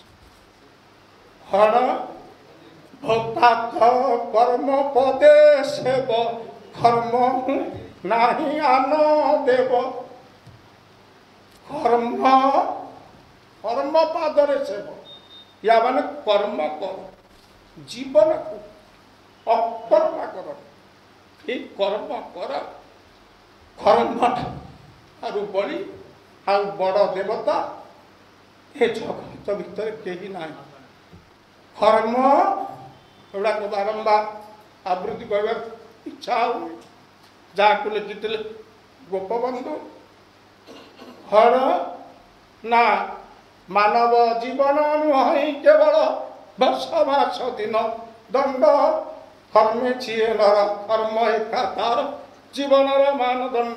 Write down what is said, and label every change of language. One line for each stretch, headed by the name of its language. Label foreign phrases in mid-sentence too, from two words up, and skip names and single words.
Odia: ହଣ ଭକ୍ତାଥ କର୍ମ ପଦେ ସେବ, କର୍ମ ନାହିଁ ଆନ ଦେବ। କର୍ମ କର୍ମ ପାଦରେ ସେବ, ୟା ମାନେ କର୍ମ କର, ଜୀବନକୁ ଅକର୍ମ କର।
Bangla: এই কর্ম করা,
Odia: কর্মঠাରୁ ବଳି ଆଉ ବଡ଼ ଦେବତା ଏ ଜଗତ ଭିତରେ କେହି ନାହିଁ। କର୍ମ ଏଗୁଡ଼ାକ ବାରମ୍ବାର ଆବୃତ୍ତି କରିବାକୁ ଇଚ୍ଛା ହୁଏ। ଯାହାକୁ ଲେଖିଥିଲେ ଗୋପବନ୍ଧୁ। ହର ନା ମାନବ ଜୀବନ ନୁହେଁ କେବଳ ବର୍ଷ ମାସ ଦିନ ଦଣ୍ଡ କର୍ମେ ଛିଏ ନର କର୍ମ ଏକା ତାର ଜୀବନର ମାନଦଣ୍ଡ।